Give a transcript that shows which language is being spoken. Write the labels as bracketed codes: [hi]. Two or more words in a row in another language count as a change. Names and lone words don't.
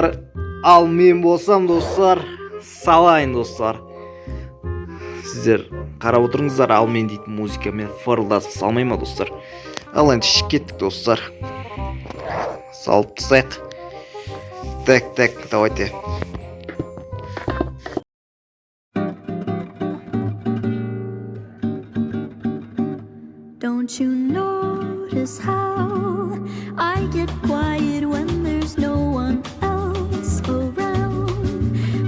[kk] Ал мен болсам достар, салайын достар. Сіздер қарап отырыңыздар, ал мен дейтін музыкамен фырылдасып салмай ма достар? Ал ендеше кеттік достар. Салып тастайық. [ru] Так, давайте. [en] Don't you notice how I get quiet when there's no one else around?